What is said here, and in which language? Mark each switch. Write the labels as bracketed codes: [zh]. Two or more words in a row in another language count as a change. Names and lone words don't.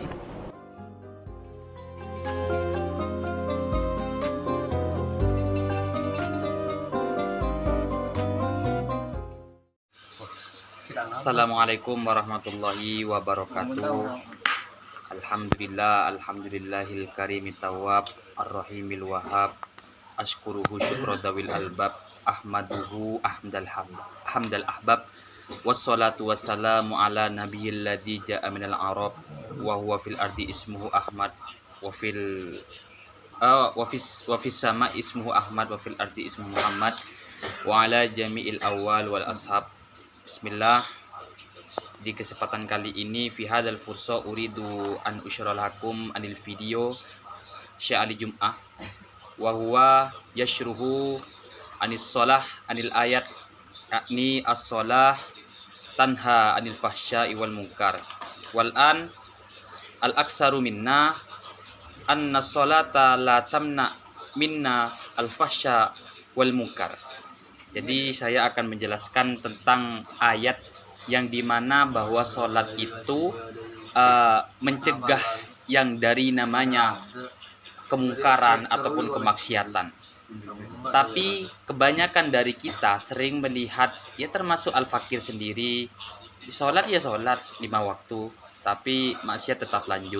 [ar] السلام عليكم ورحمة الله وبركاته. الحمد لله الكريم التواب الرحيم الوهاب أشكره شكر ذوي الألباب أحمده حمد الأحباب والصلاة والسلام على النبي الذي جاء من العرب وهو في الأرض اسمه أحمد وفي السماء اسمه أحمد وفي الأرض اسمه محمد وعلى جميع الآل والأصحاب. Bismillah. [id] Di kesempatan kali ini [ar] في هذه الفرصة أريد أن أشرح لكم عن الفيديو شيخ علي جمعة وهو يشرح عن الصلاة عن الآية يعني الصلاة تنهى عن الفحشاء والمنكر والآن الأكثر منا أن الصلاة لا تمنع منا الفحشاء والمنكر wal an al aksaru minna anna sholata la tamna minna al fahsya wal munkar. [id] Jadi saya akan menjelaskan tentang ayat yang dimana bahwa sholat itu mencegah yang dari namanya kemungkaran ataupun kemaksiatan. Tapi kebanyakan dari kita sering melihat, ya termasuk Al-Fakir sendiri, sholat ya sholat 5 waktu, tapi maksiat tetap lanjut.